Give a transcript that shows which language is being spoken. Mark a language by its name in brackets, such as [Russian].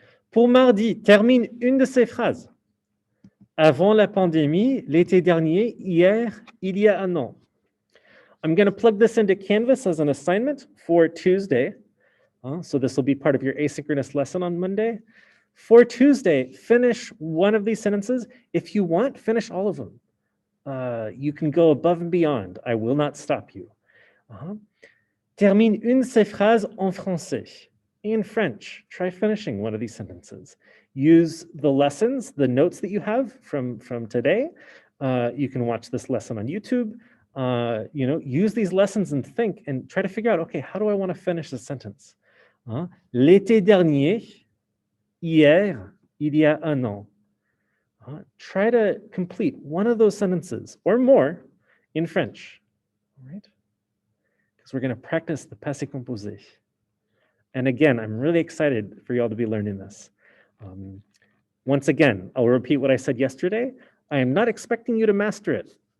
[French] Pour mardi, termine une de ces phrases. Avant la pandémie, l'été dernier, hier, il y a un an. [English] I'm going to plug this into Canvas as an assignment for Tuesday. So this will be part of your asynchronous lesson on Monday. For Tuesday, finish one of these sentences. If you want, finish all of them. You can go above and beyond. I will not stop you. [French] Termine une de ces phrases en français. [English] In French, try finishing one of these sentences. Use the lessons, the notes that you have from today. You can watch this lesson on YouTube. Use these lessons and think and try to figure out, okay, how do I want to finish the sentence? [French] L'été dernier, hier, il y a un an. [English] Try to complete one of those sentences or more in French, all right? Because we're going to practice the passé composé. And again, I'm really excited for y'all to be learning this. Once again, I'll repeat what I said yesterday. I am not expecting you to master it.